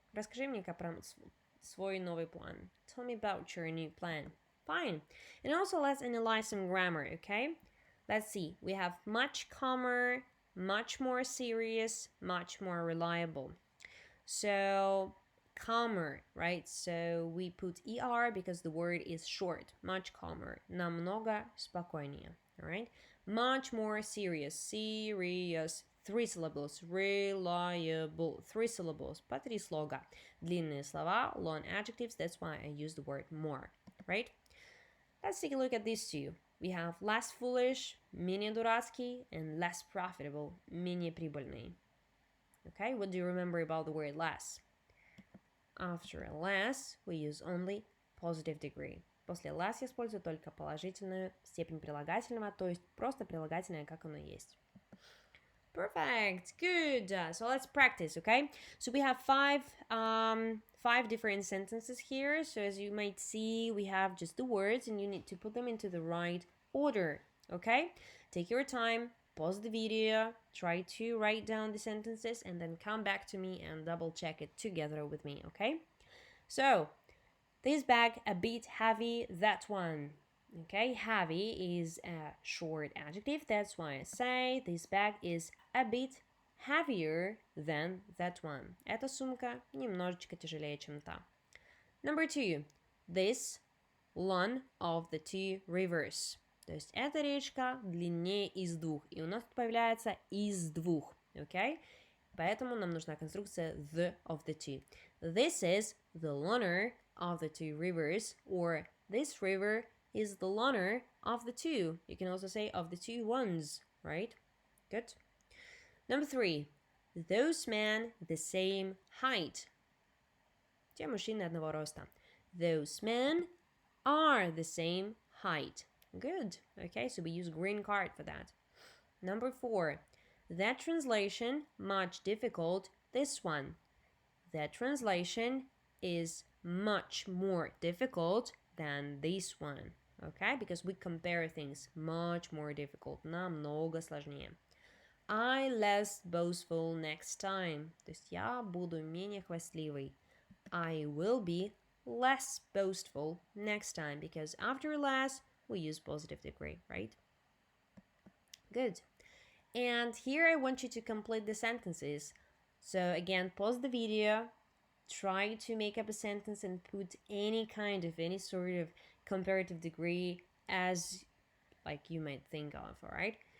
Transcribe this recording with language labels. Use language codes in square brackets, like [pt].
[ru] Расскажи мне про свой новый план. [en] Tell me about your new plan. Fine. And also let's analyze some grammar, okay? Let's see. We have much calmer, much more serious, much more reliable. So calmer, right? So we put ER because the word is short. Much calmer. [ru] Намного спокойнее. [en] All right? Much more serious. Serious. 3 syllables. Reliable. 3 syllables. [ru] По 3 слога. Длинные слова, [en] long adjectives. That's why I use the word more. Right? Let's take a look at these two. We have less foolish, [ru] менее дурацкий, [en] and less profitable, [ru] менее прибыльный. [en] Okay? What do you remember about the word less? After less, we use only positive degree. [ru] После less я использую только положительную степень прилагательного, то есть просто прилагательное, как оно есть. [en] Perfect. Good. So let's practice, okay? So we have five different sentences here. So as you might see, we have just the words and you need to put them into the right order, okay? Take your time, pause the video, try to write down the sentences and then come back to me and double check it together with me, okay? So, this bag a bit heavy, that one. Okay, heavy is a short adjective. That's why I say this bag is a bit heavier than that one. [ru] Эта сумка немножечко тяжелее, чем та. [en] Number 2. This one of the two rivers. [ru] То есть эта речка длиннее из двух. И у нас тут появляется из двух. [en] Okay? [ru] Поэтому нам нужна конструкция [en] the of the two. This is the longer of the two rivers, or this river is the longer of the two. You can also say of the two ones, right? Good. Number 3. Those men the same height. [ru] Те мужчины одного роста. [en] Those men are the same height. Good. Okay, so we use green card for that. Number 4. That translation much difficult. This one. That translation is much more difficult than this one. Okay? Because we compare things. Much more difficult. [ru] Намного сложнее. [en] I less boastful next time. [ru] То есть я буду менее хвастливый. [en] I will be less boastful next time. Because after less, we use positive degree, right? Good. And here I want you to complete the sentences. So again, pause the video. Try to make up a sentence and put any sort of comparative degree as like you might think of, all right?